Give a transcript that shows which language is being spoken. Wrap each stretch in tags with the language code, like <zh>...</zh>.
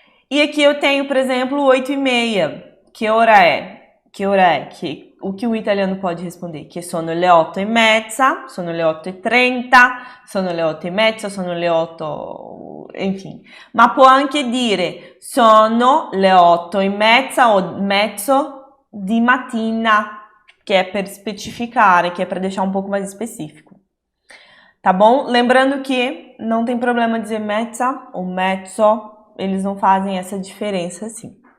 <pt>E aqui eu tenho, por exemplo, 8h30. Que hora é? O que o italiano pode responder?</pt> <it>Que sono le 8h30, sono le 8h30, sono le 8h30, sono le 8...</it> <pt>Enfim.</pt> <it>Ma può anche dire sono le 8h30 o mezzo di mattina,</it> <pt>que é para especificar, que é para deixar um pouco mais específico. Tá bom? Lembrando que não tem problema dizer mezza ou mezzo, eles não fazem essa diferença assim.</pt>